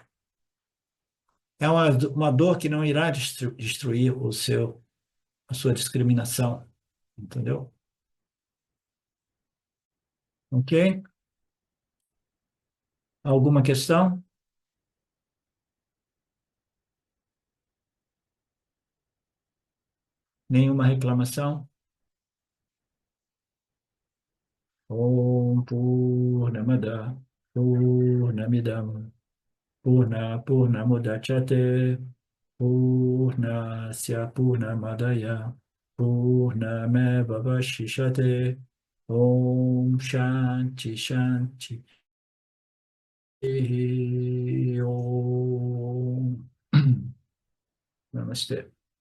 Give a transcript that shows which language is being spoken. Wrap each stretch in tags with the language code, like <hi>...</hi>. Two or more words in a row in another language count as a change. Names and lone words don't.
<pt>É uma dor que não irá destruir a sua discriminação, entendeu? Ok? Alguma questão? Nenhuma reclamação?</pt> <sa>Om Purnamada Purnamidam Purnamudachyate Purnasya Purnamadaya Purnameva Vashishate Om Shanti Shanti Om Namaste.</sa>